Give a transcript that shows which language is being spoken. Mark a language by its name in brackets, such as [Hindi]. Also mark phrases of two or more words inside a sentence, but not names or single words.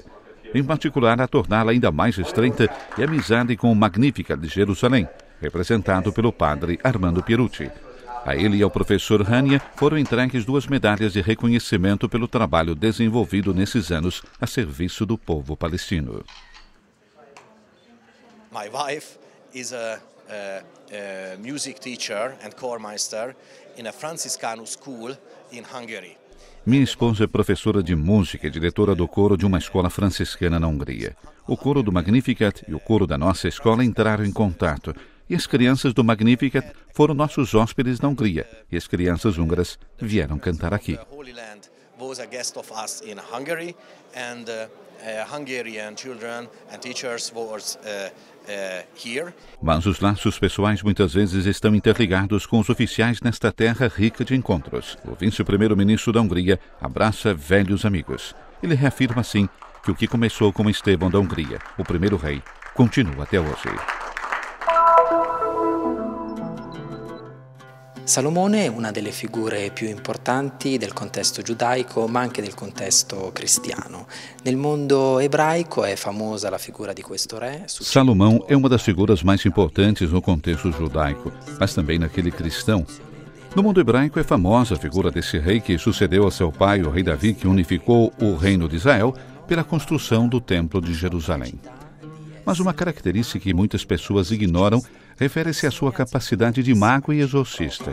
[Portuguese] Em particular, a torná-la ainda mais estreita e amizade com o Magnificat de Jerusalém, representado pelo padre Armando Pierucci. A ele e ao professor Hania foram entregues 2 medalhas de reconhecimento pelo trabalho desenvolvido nesses anos a serviço do povo palestino. [English] My wife is a music teacher and chormeister in a Franciscanus school in Hungary. [Portuguese] Minha esposa é professora de música e diretora do coro de uma escola franciscana na Hungria. O coro do Magnificat e o coro da nossa escola entraram em contato, e as crianças do Magnificat foram nossos hóspedes na Hungria, e as crianças húngaras vieram cantar aqui. [English] Was a guest of us in Hungary, and Hungarian children and teachers was here. [Portuguese] Mas os laços pessoais muitas vezes estão interligados com os oficiais nesta terra rica de encontros. O vice-primeiro-ministro da Hungria abraça velhos amigos. Ele reafirma assim que o que começou com Estevão da Hungria, o primeiro rei, continua até hoje. [Italian] Salomone è una delle figure più importanti del contesto giudaico, ma anche del contesto cristiano. Nel mondo ebraico è famosa la figura di questo re. [Portuguese] Salomão é uma das figuras mais importantes no contexto judaico, mas também naquele cristão. No mundo hebraico é famosa a figura desse rei que sucedeu a seu pai, o rei Davi, que unificou o reino de Israel pela construção do Templo de Jerusalém. Mas uma característica que muitas pessoas ignoram refere-se à sua capacidade de mago e exorcista.